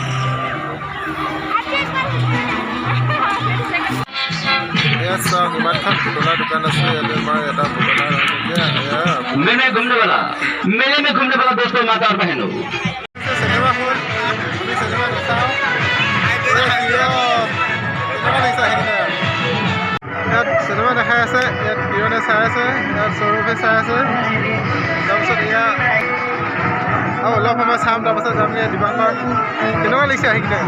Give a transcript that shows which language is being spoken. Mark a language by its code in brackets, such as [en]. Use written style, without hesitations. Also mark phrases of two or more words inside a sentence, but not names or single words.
[as] এয়া চাওক ইমানখন পুতলা দোকান আছে ইয়াতে মই এটা পুতলা [hi] मेले में घूमने वाला दोस्तों माता और बहनों [as] চিনেমা হল আমি চিনেমা দেখাওঁ ইয়াত চিনেমা দেখাই আছে ইয়াত পিয়নে চাই আছে ইয়াত সৌৰভে চাই আছে তাৰপিছত ইয়াত আৰু অলপ সময় চাম তাৰপাছত যামগৈ দিবাংকৰ কেনেকুৱা লাগিছে আহি কিনে